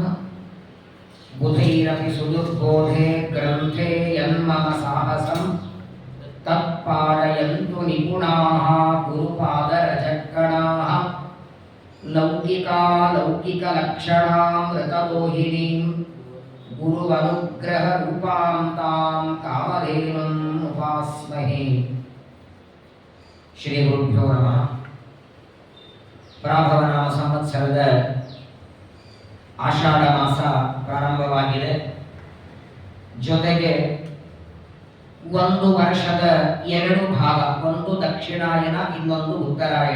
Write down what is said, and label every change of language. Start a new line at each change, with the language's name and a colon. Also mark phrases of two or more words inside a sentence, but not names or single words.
Sanskrit: बुधैरपि सुदुर्बोधे ग्रन्थे यन्मम साहसं तत्पालयन्तु निपुणाः गुरुपादरजक्कणाः। लौकिकालौकिकलक्षणामृतदोहिनीं ಗುರುವನುಗ್ರಹ ರೂಪಾಂ ತಾಂ ಕಾಮಧೇನುಂ ಉಪಾಸ್ಮಹೇ. ಶ್ರೀ ಗುರುಭ್ಯೋ ನಮಃ.
Kannada: ಪ್ರಾಭವನಾಮ ಸಂವತ್ಸರದ ಆಷಾಢ ಮಾಸ ಪ್ರಾರಂಭವಾಗಿದೆ. ಜೊತೆಗೆ ಒಂದು ವರ್ಷದ ಎರಡು ಭಾಗ, ಒಂದು ದಕ್ಷಿಣಾಯನ, ಇನ್ನೊಂದು ಉತ್ತರಾಯಣ.